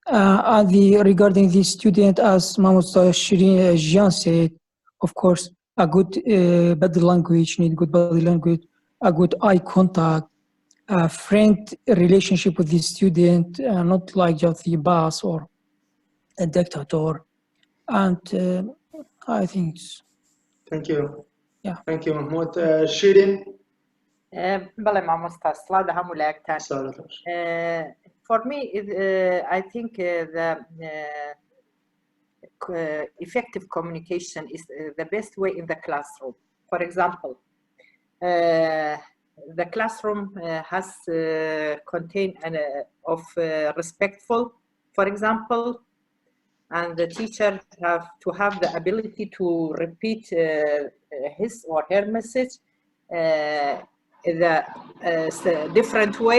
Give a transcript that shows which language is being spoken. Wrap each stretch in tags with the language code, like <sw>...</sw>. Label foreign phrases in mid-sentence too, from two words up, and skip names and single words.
<en>Regarding the student, as Mamoustayaan said, of course, a good body language, need good body language, a good eye contact, a friend relationship with the student, not like just the boss or a dictator. And I think it's, Thank you. Yeah. Thank you, Mahmoud. Shirin?</en> <ckb>بەڵێ مامۆستا سڵاو لە هەموو لایەکتان.</ckb> <en>For me, I think the effective communication is the best way in the classroom. For example, the classroom has contained of respectful, for example, and the teacher have to have the ability to repeat his or her message in a different way.</en>